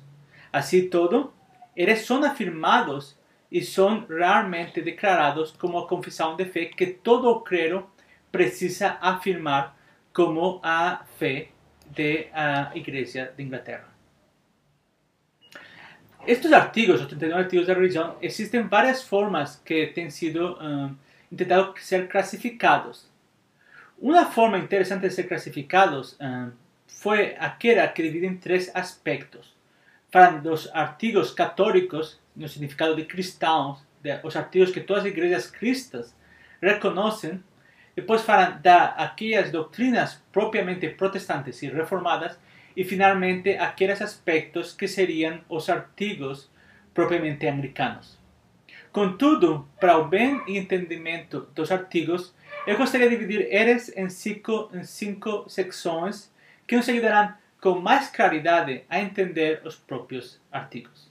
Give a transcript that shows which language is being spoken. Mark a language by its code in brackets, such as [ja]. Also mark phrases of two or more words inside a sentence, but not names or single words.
[pt] Assim todo, eles são afirmados e são realmente declarados como a confissão de fé que todo o clero precisa afirmar como a fé da Igreja de Inglaterra. [es] Estos artigos, los 39 artigos de religión, existen varias formas que han sido intentado ser clasificados. Una forma interesante de ser clasificados fue aquella que divide en tres aspectos. Para los artigos católicos, [pt] no significado de cristãos, [es] los artigos que todas las iglesias cristas reconocen. Después para aquellas doctrinas propiamente protestantes y reformadas. Y finalmente aquellos aspectos que serían los artigos propiamente anglicanos. [pt] Contudo, para o bem entendimento dos artigos, eu gostaria de dividir eles em cinco secções que nos ajudarão com mais claridade a entender os próprios artigos.